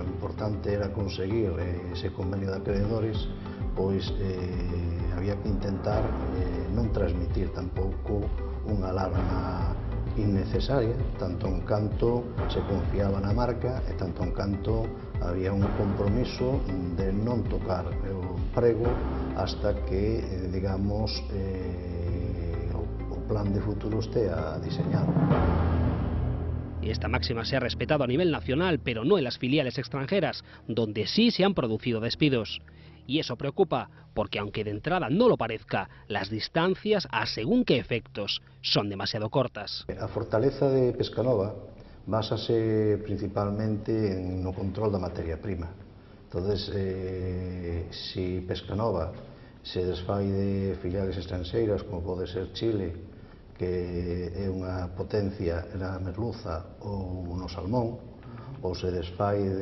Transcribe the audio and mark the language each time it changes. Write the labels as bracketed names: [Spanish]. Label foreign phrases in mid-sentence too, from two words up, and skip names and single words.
[Galician] importante era conseguir ese convenio de acreedores, pois había que intentar non transmitir tampouco unha alarma innecesaria, tanto en canto se confiaba na marca e tanto en canto había un compromiso de non tocar o prego hasta que, digamos, o plan de futuro estea diseñado. [Spanish] Esta máxima se ha respetado a nivel nacional, pero no en las filiales extranjeras, donde sí se han producido despidos. Y eso preocupa, porque aunque de entrada no lo parezca, las distancias a según qué efectos son demasiado cortas. [Galician] A fortaleza de Pescanova básase principalmente no control da materia prima. Entonces, si Pescanova se desfai de filiales estranxeiras, como pode ser Chile, que é unha potencia na merluza ou no salmón, ou se desfai